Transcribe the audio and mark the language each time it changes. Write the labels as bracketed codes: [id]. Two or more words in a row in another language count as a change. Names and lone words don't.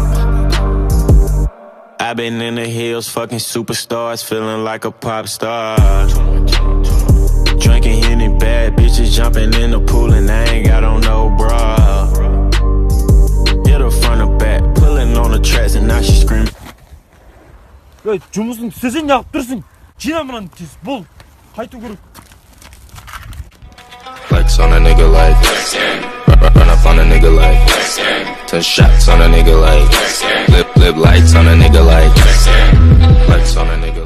[en] I've been in the hills, fucking superstars, feeling like a pop star. Drinking Henny, bad bitches jumping in the pool and I ain't got on no bra. Hit her front or back, pulling on the tracks and now she screaming. [kk] 야, жұмысын істесең неғып тұрсың? Жина мынаны тез, бол. Қайту керек. [en] Flex on a nigga like run up on a nigga like 10 shots on a nigga like flip lights on a nigga like flex on a nigga